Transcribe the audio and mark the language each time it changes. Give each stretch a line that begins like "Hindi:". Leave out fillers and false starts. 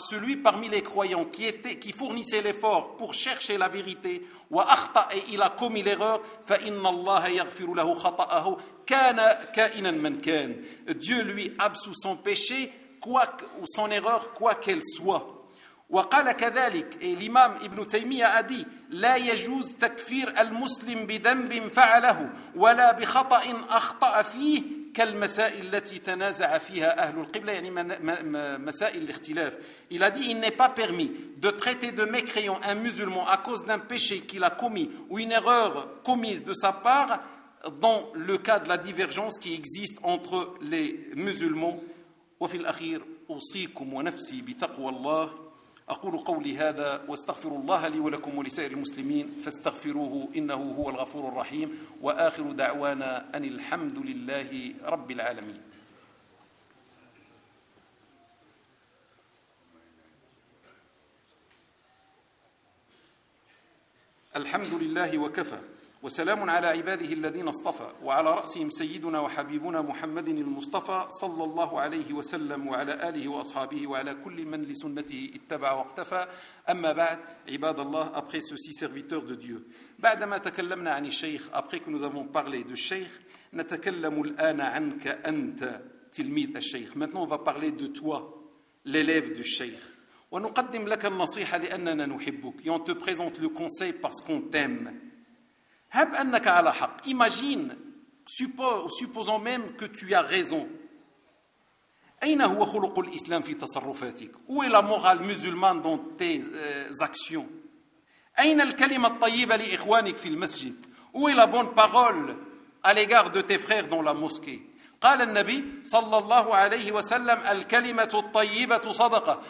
French: Celui parmi les croyants qui fournissait l'effort pour chercher la vérité,
Arabic: وأخطأ,
French: et il a commis l'erreur,
Arabic: فإن الله يغفر له خطأه كان كائنا من كان.
French: Dieu lui absout son péché ou son erreur quoi qu'elle soit.
Arabic: وقال كذلك.
French: Et l'imam Ibn Taymiyyah a dit,
Arabic: لا يجوز تكفير المسلم بذنب فعله ولا بخطأ أخطأ فيه كالمسائل التي تنازع فيها أهل القبلة. يعني مسائل الاختلاف.
French: Il a dit, il n'est pas permis de traiter de mécréant un musulman à cause d'un péché qu'il a commis ou une erreur commise de sa part dans le cas de la divergence qui existe entre les musulmans.
Arabic: وفي الأخير أوصيكم ونفسي بتقوى الله أقول قولي هذا واستغفر الله لي ولكم ولسائر المسلمين فاستغفروه إنه هو الغفور الرحيم وآخر دعوانا أن الحمد لله رب العالمين. الحمد لله وكفى وسلام على عباده الذين اصطفى وعلى رأسهم سيدنا وحبيبنا محمد المصطفى صلى الله عليه وسلم وعلى آله وأصحابه وعلى كل من لسنته اتبع واقتفى. أما بعد عباد الله,
French: après ceci serviteur de Dieu,
Arabic: بعدما تكلمنا عن الشيخ,
French: après que nous avons parlé du
Arabic: الشيخ, نتكلم الآن عنك أنت تلميذ الشيخ.
French: Maintenant on va parler de toi, l'élève du الشيخ.
Arabic: ونقدم لك النصيحة لأننا نحبك.
French: Et on te présente le conseil parce qu'on t'aime.
Arabic: هب أنك على حق.
French: Imagine, supposons même que tu as raison.
Arabic: أين هو خلق الإسلام في تصرفاتك؟
French: Où est la morale musulmane dans tes actions؟
Arabic: أين الكلمة الطيبة لإخوانك في المسجد؟
French: Où est la bonne parole à l'égard de tes frères dans la mosquée؟
Arabic: قال النبي صلى الله عليه وسلم الكلمة الطيبة صدقة.